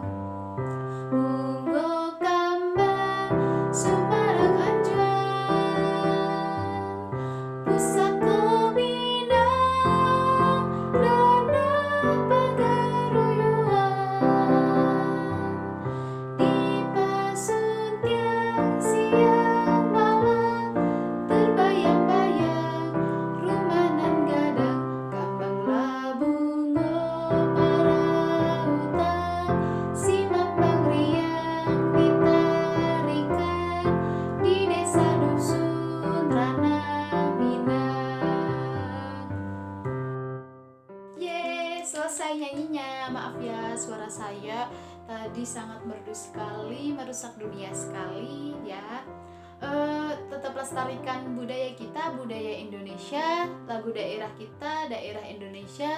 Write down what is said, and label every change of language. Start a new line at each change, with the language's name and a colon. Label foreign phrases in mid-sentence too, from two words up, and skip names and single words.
Minangkabau: Bungo kambang sumarang anjuang, pusaka minang Ranah pagaruyuan, di pasun tiang siang malam terbayang-bayang rumanan gadang. Kambanglah bungo parautan, si mambang riang ditarikan di desa dusun Ranah Minang.
Indonesian: Yeay, selesai nyanyinya. Maaf ya, suara saya tadi sangat merdu sekali, merusak dunia sekali ya. Tetap lestarikan budaya kita, budaya Indonesia, lagu daerah kita, daerah Indonesia.